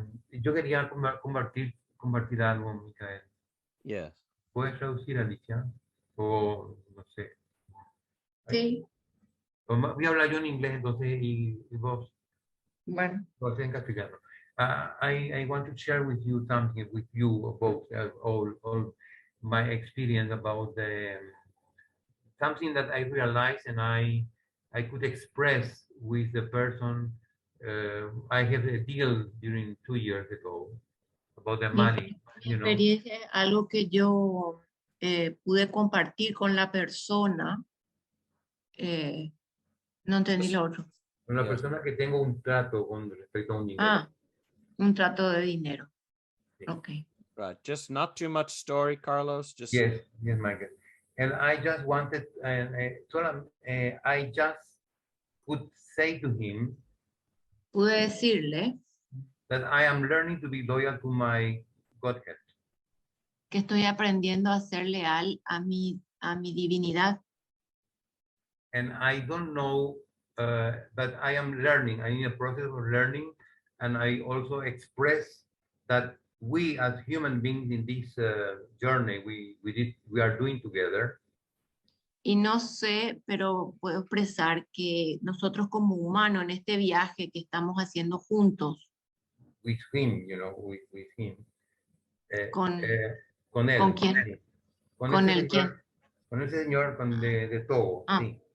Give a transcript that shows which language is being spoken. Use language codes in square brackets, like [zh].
[es] Yo quería compartir algo, Micael. [en] Yes. [es] ¿Puedes traducir, Alicia? O no sé. Sí, Voy a hablar yo en inglés entonces y vos bueno. lo haces en castellano. [en] I want to share with you something with you about all my experience about something that I realized and I could express with the person. I have a deal during 2 years ago about the money, [es] Mi experiencia es algo que yo pude compartir con la persona. No entendí lo otro. Con la [en] Yes. [es] persona que tengo un trato con respecto a un dinero. Un trato de dinero. Sí. [en] Ok. Right. Just not too much story, Carlos. Just Yes, Michael. And I just wanted, I just could say to him [es] Pude decirle [en] that I am learning to be loyal to my Godhead. [es] que estoy aprendiendo a ser leal a mi divinidad. [en] And I don't know, but I am learning. I'm in a process of learning. And I also express that we as human beings in this journey we are doing together. [es] Y no sé, pero puedo expresar que nosotros como humanos en este viaje que estamos haciendo juntos, [en] With him, with him. [es] Con- Con él. ¿con quién? ¿Con ese el quién? señor, con ese señor de Togo, sí.